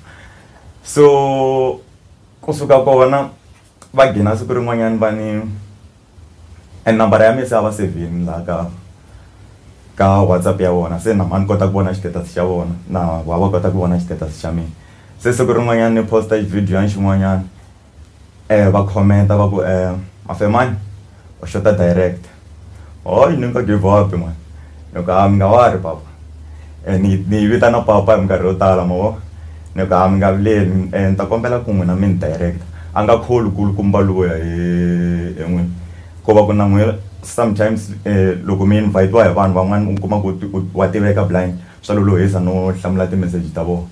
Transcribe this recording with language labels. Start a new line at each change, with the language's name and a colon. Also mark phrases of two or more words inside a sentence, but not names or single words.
Tsonga: So kusuka kona va gina siku rin'wanyana va ni nambara ya mina se a va sevhini laha ka WhatsApp ya vona se na mani kota ku vona xitatus xa vona na va kota ku vona xitatus xa mina. Se siku rin'wanyana ni posta video xin'wanyana va comment va ku Mafemani u xota direct hoyi ni nga
English: give up man
Tsonga: ni ku mi nga wari papa ni vitana papa hi minkarhi yo tala ma vo ni ku mi nga vileli ni ta kombela ku n'wina mi ni direct a nga kholi kulukumba luya hi n'wini ko va ku na n'we sometimes loko mi invite-wa hi vanhu van'wana u kuma ku wa tiveka blind swa lolohisa no hlamula ti-message ta vona.